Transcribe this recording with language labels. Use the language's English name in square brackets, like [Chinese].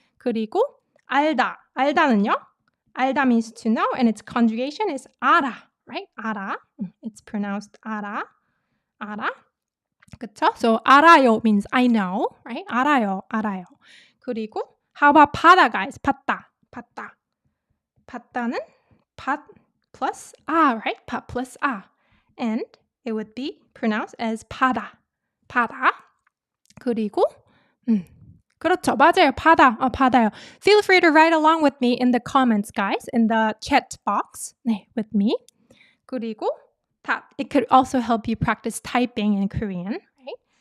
[Korean] 그리고 알다는요? [English] 알다 means to know, and its conjugation is 알아, right? [Korean] 알아. [English] It's pronounced 알아. [Korean] 그쵸? [English] So 알아요 means I know, right? [Korean] 알아요. [English] 그리고 how about 바다, guys? [Korean] 받다. 받다는 받 plus 아, right? 받 plus 아. [English] And it would be pronounced as 바다. [Korean] 그리고 그렇죠. 맞아요. 받아요. [English] Feel free to write along with me in the comments, guys, in the chat box. 네, with me. 그리고 it could also help you practice typing in Korean, right?